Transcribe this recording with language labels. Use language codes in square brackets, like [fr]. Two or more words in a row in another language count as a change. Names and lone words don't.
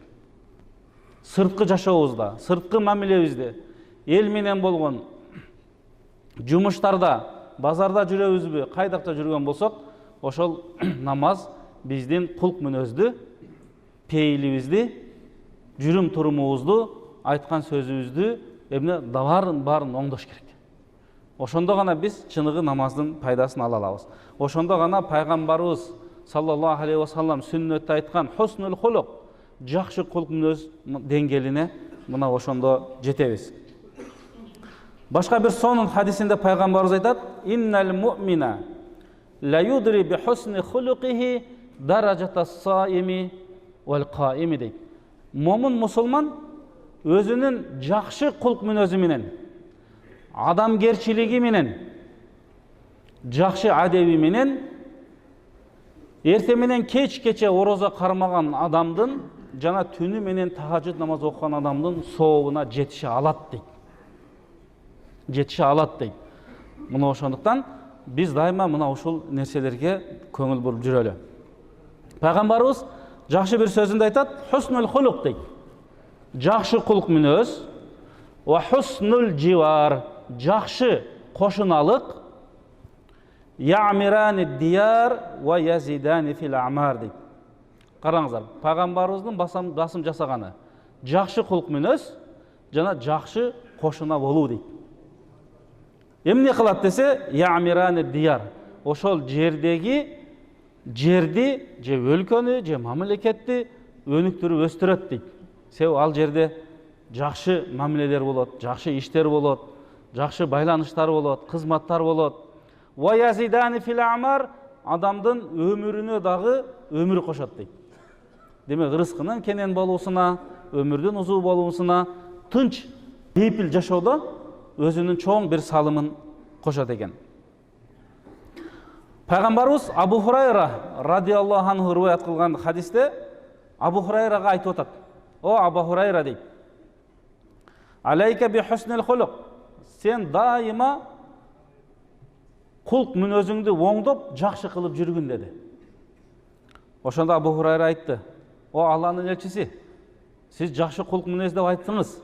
[ky] Сырткы жашообузда, сырткы мамилебизде, эл менен болгон жумуштарда, базарда жүрөбүзбү, кайдакта жүргөн болсок, ошол намаз биздин кулк мүнөздү, пейилибизди, жүрүм турумубузду, айткан сөзүбүздү, барын оңдош керек. Ошондо гана биз чыныгы намаздын пайдасын ала алабыз. Ошондо гана пайгамбарыбыз [ar] صلى الله عليه وسلم [ky] сүннөттө айткан [ar] حسن الخلق, [ky] жакшы кулк мүнөз деңгээлине мына ошондо жетебиз. Башка бир сонун хадисинде пайгамбарыбыз айтат: [ar] "إن المؤمن ليدرك بحسن خلقه درجة الصائم القائم" дейт. [ky] Момун мусулман өзүнүн жакшы кулк мүнөзү менен, адамгерчилиги менен, жакшы адеби менен, эрте менен кечке орозо кармаган адамдын жана түнү менен тахажжуд намаз окуган адамдын сообуна жетише алат дейт. Жетише алат дейт. Мына ошондуктан биз дайыма мына ушул нерселерге көңүл буруп жүрөлү. Пайгамбарыбыз жакшы бир сөзүндө айтат: [ar] "حسن الخلق" [ky] дейт. Жакшы кулк мүнөз, [ar] وحسن الجوار, [ky] жакшы кошуналык, [ar] يعمران الديار ويزيدان في الأعمار [ky] дейт. Караңыздар, пайгамбарыбыздын басым жасаганы жакшы кулк мүнөз жана жакшы кошуна болуу дейт. Эмне кылат десе, [ar] يعمران الديار, [ky] ошол жерди же өлкөнү же мамлекетти өнүктүрүп өстүрөт дейт. Себеби ал жерде жакшы мамилелер болот, жакшы иштер болот, жакшы байланыштар болот, кызматтар болот. [ar] ويزيدان في الأعمار, [ky] адамдын өмүрүнө дагы өмүр кошот дейт. Демек, рызкынын кенен болуусуна, өмүрдүн узуу болуусуна, тынч, бейпил жашоодо өзүнүн чоң бир салымын кошот экен. Пайгамбарыбыз Абу Хурайра [ar] رضي الله عنه [ky] риваят кылган хадисте Абу Хурайрага айтып атат: "О Абу Хурайра" дейт, [ar] "عليك بحسن الخلق", [ky] сен дайыма кулк мүнөзүңдү оңдоп, жакшы кылып жүргүн деди. Ошондо Абу Хурайра айтты: "О Алланын элчиси, сиз жакшы кулк мүнөз деп айттыңыз.